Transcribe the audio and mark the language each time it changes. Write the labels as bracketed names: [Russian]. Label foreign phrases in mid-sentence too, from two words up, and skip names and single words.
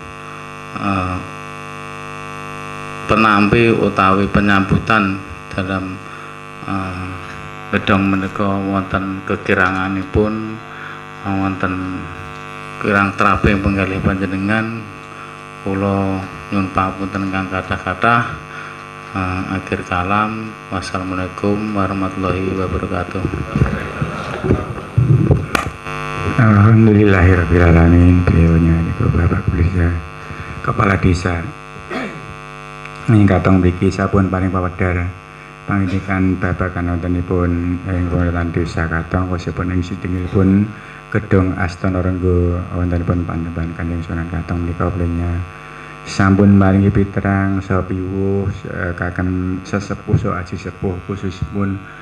[Javanese] penampi utawi penyambutan dalam gedhong menika wonten kekiranganipun wonten kirang traping penggalih panjenengan kula nyuwun pangapunten ingkang kathah-kathah. [Arabic] آخر الكلام والسلام عليكم ورحمة الله وبركاته. الحمد لله رب العالمين. [Javanese] Beliaunya niku Bapak Kepala Desa ingkang mriki sampun paring pawedhar pangindikan babagan wontenipun ing pemerintahan Desa Katong khususipun ing sidhingipun gedung Astana Renggo wontenipun Panembahan Kanjeng Sunan Katong menika beliaunya sampun maringi piterang saha piwuh kagem sesepuh saha aji sepuh khususipun